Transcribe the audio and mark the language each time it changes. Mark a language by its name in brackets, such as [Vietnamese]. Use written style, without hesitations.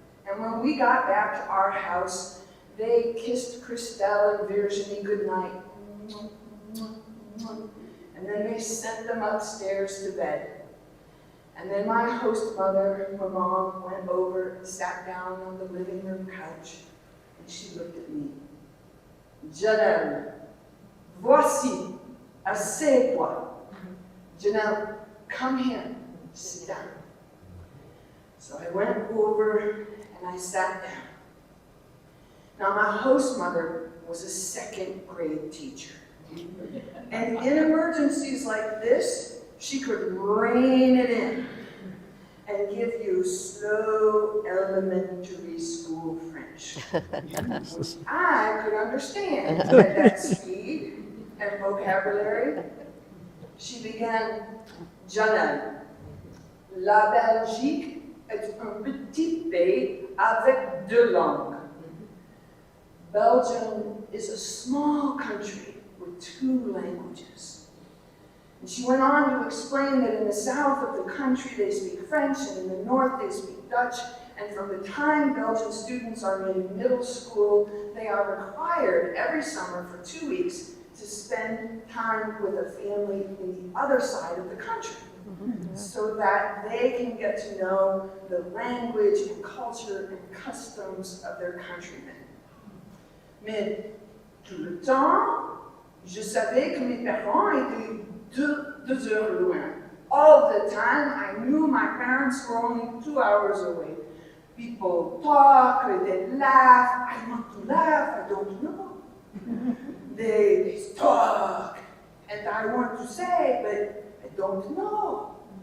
[English] And when we got back to our house, they kissed Christelle and Virginie goodnight. And then they sent them upstairs to bed. And then my host mother, my mom, went over and sat down on the living room couch. And she looked at me. [French] Janelle, voici, assieds-toi. [English] Janelle, come here. Sit down. So I went over and I sat down. Now my host mother was a second-grade teacher. And in emergencies like this, she could rein it in and give you slow elementary school French. I could understand at that speed and vocabulary. She began, [French] Janelle, la Belgique est un petit pays avec deux langues. [English] Belgium is a small country with two languages. And she went on to explain that in the south of the country they speak French, and in the north they speak Dutch, and from the time Belgian students are in middle school, they are required every summer for 2 weeks to spend time with a family in the other side of the country, so that they can get to know the language and culture and customs of their countrymen. [French] Mais tout le temps, je savais que mes parents étaient deux heures loin. [English] All the time, I knew my parents were only 2 hours away. People talk, they laugh. I want to laugh, I don't know. They talk, and I want to say, but I don't know.